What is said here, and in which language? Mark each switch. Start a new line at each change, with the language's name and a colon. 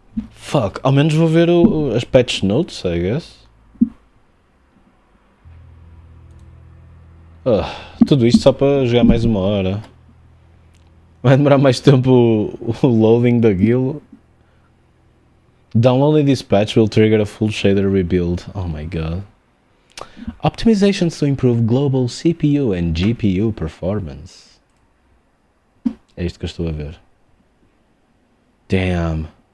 Portuguese: Fuck, ao menos vou ver as patch notes,
English: I guess.
Portuguese: Tudo isto só para jogar mais 1 hora. Vai demorar mais tempo o loading daquilo.
English: Downloading this patch will trigger a full shader rebuild. Oh my god. Optimizations to improve global CPU and GPU performance.
Portuguese: É isto que eu estou a ver.
English: Damn.